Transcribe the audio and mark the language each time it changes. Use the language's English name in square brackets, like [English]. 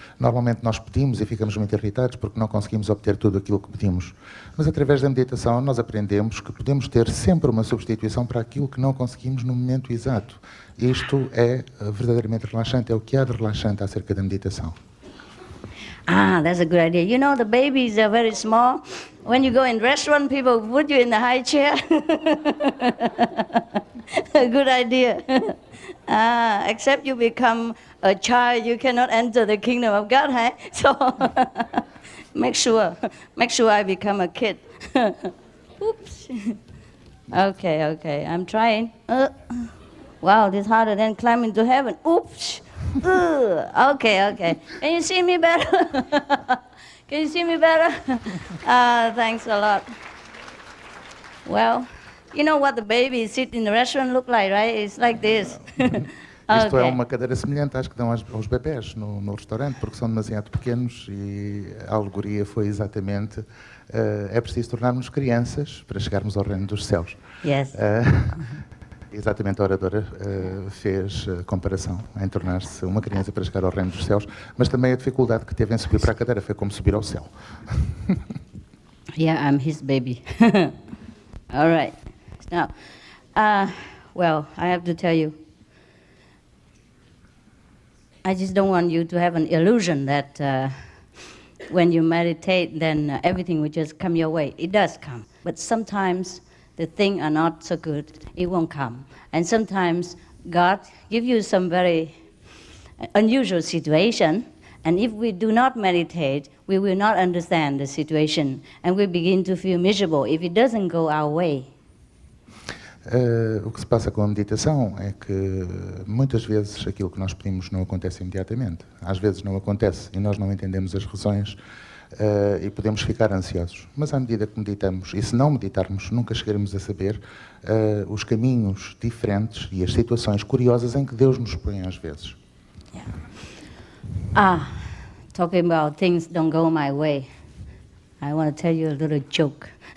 [Portuguese] Normalmente nós pedimos e ficamos muito irritados porque não conseguimos obter tudo aquilo que pedimos. Mas através da meditação nós aprendemos que podemos ter sempre uma substituição para aquilo que não conseguimos no momento exato. Isto é verdadeiramente relaxante, é o que há de relaxante acerca da meditação. [English] That's a good idea. You know, the babies are very small. When you go in restaurant, people put you in the high chair. Good idea. Except you become a child, you cannot enter the kingdom of God, huh? So make sure I become a kid. Oops. Okay, I'm trying. Wow, this is harder than climbing to heaven. Oops. Okay. Can you see me better? Can you see me better? Thanks a lot. Well, you know what the babies sit in the restaurant look like, right? It's like this. [Portuguese] Isto é uma cadeira semelhante às que dão aos bebés no restaurante, porque são demasiado pequenos e a alegoria foi exatamente é preciso tornarmos crianças para chegarmos ao reino dos céus. [English] Yes. [Portuguese] Exatamente, a oradora fez comparação em tornar-se uma criança para chegar ao reino dos céus, mas também a dificuldade que teve em subir para a cadeira foi como subir ao céu. [English] Yeah, I'm his baby. All right. Now, well, I have to tell you, I just don't want you to have an illusion that when you meditate, then everything will just come your way. It does come, but sometimes the things are not so good, it won't come. And sometimes God gives you some very unusual situation, and if we do not meditate, we will not understand the situation, and we begin to feel miserable if it doesn't go our way. [Portuguese] O que se passa com a meditação é que muitas vezes aquilo que nós pedimos não acontece imediatamente. Às vezes não acontece e nós não entendemos as razões. E podemos ficar ansiosos. Mas à medida que meditamos, e se não meditarmos, nunca chegaremos a saber os caminhos diferentes e as situações curiosas em que Deus nos põe às vezes. [English] Yeah. Talking about things don't go my way, I want to tell you a little joke.